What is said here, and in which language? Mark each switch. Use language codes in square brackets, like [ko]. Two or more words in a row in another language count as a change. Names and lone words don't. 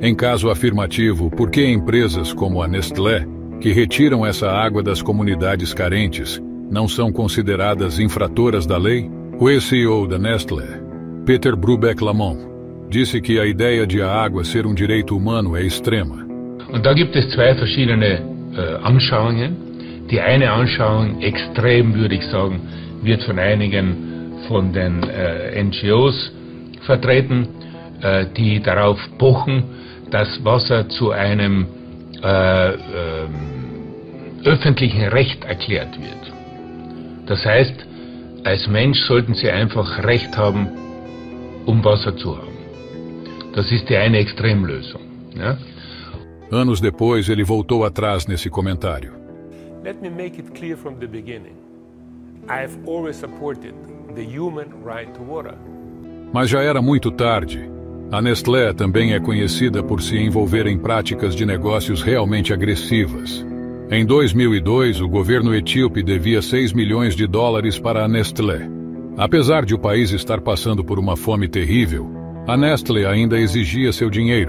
[pt] Em caso afirmativo, por que empresas como a Nestlé, que retiram essa água das comunidades carentes, não são consideradas infratoras da lei? O ex-CEO da Nestlé, Peter Brubeck-Lamont, disse que a ideia de a água ser um direito humano é extrema. [de] Und da gibt es zwei verschiedene Anschauungen. Die eine Anschauung, extrem würde ich sagen, wird von einigen von den NGOs vertreten, die darauf pochen, dass Wasser zu einem öffentlichen Recht erklärt wird. Das heißt, als Mensch sollten Sie einfach Recht haben, um Wasser zu haben. Das ist die eine Extremlösung. Ja? [pt] Anos depois, ele voltou atrás nesse comentário. [en] Let me make it clear from the beginning. I've always supported the human right to water. [pt] Mas já era muito tarde. A Nestlé também é conhecida por se envolver em práticas de negócios realmente agressivas. Em 2002, o governo etíope devia 6 milhões de dólares para a Nestlé. Apesar de o país estar passando por uma fome terrível, a Nestlé ainda exigia seu dinheiro.